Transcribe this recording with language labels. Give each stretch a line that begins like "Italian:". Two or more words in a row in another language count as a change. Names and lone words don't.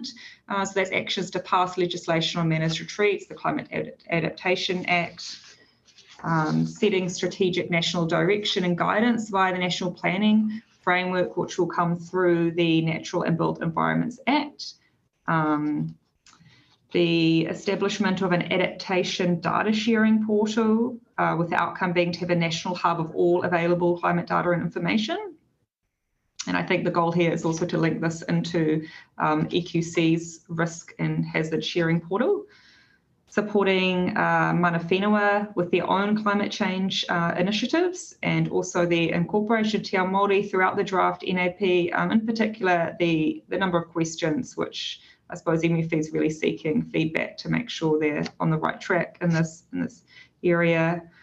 English: So that's actions to pass legislation on managed retreats, the Climate Adaptation Act, setting strategic national direction and guidance via the National Planning Framework, which will come through the Natural and Built Environments Act, the establishment of an adaptation data sharing portal, with the outcome being to have a national hub of all available climate data and information. And I think the goal here is also to link this into EQC's risk and hazard sharing portal, supporting
Māori: mana whenua
English: with their own climate change initiatives, and also the incorporation of
Māori: Te Ao Māori
English: throughout the draft NAP, in particular the number of questions which I suppose MFE is really seeking feedback to make sure they're on the right track in this area.